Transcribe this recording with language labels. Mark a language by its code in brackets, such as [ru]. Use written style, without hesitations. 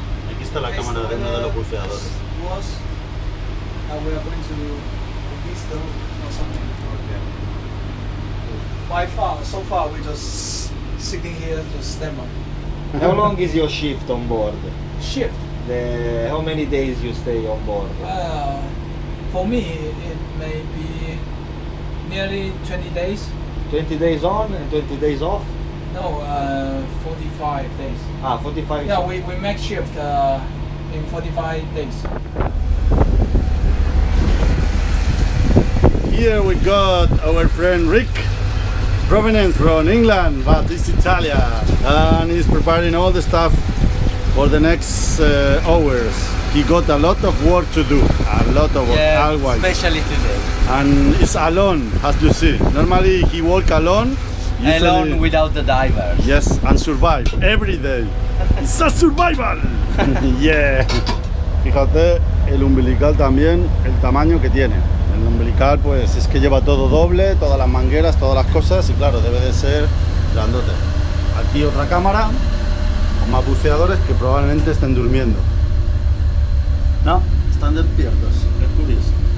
[es] Aquí está la cámara de uno de los buceadores. [en] We are going to visit or something. By far, so far we're just sitting here to stand by. How long is your shift on board? Shift. How many days you stay on board? For me, it may be nearly 20 days. 20 days on and 20 days off? No, 45 days. 45 Yeah, we make shift in 45 days. Here we got our friend Rick, provenance from England, but he's Italian, and he's preparing all the stuff for the next hours. He got a lot of work to do, a lot of work, always. Especially today. And it's alone, as you see. Normally he work alone. Alone without the divers. Yes, and survive every day. It's a survival. Yeah. [es] Fíjate el umbilical también, el tamaño que tiene. El umbilical pues es que lleva todo doble, todas las mangueras, todas las cosas y claro, debe de ser grandote. Aquí otra cámara con más buceadores que probablemente estén durmiendo. No, están despiertos, es curioso.